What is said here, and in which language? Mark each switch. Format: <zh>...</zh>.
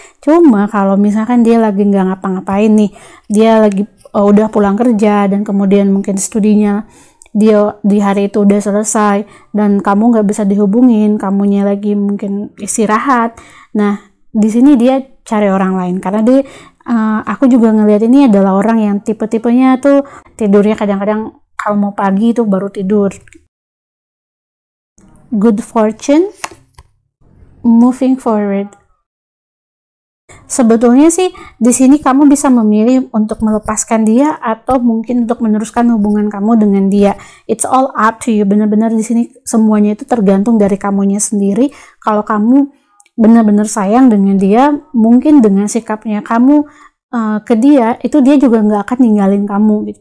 <id>Cuma kalau misalkan dia lagi nggak ngapa-ngapain nih, dia lagi udah pulang kerja, dan kemudian mungkin studinya dia di hari itu udah selesai, dan kamu nggak bisa dihubungin, kamunya lagi mungkin istirahat. Nah, di sini dia cari orang lain, karena aku juga ngelihat ini adalah orang yang tipe-tipenya tuh tidurnya kadang-kadang kalau mau pagi itu baru tidur.</id> <en>Good fortune, moving forward.</en> <id>Sebetulnya sih di sini kamu bisa memilih untuk melepaskan dia atau mungkin untuk meneruskan hubungan kamu dengan dia.</id> <en>It's all up to you.</en> <id>Benar-benar di sini semuanya itu tergantung dari kamunya sendiri. Kalau kamu benar-benar sayang dengan dia, mungkin dengan sikapnya kamu ke dia, itu dia juga nggak akan ninggalin kamu gitu.</id>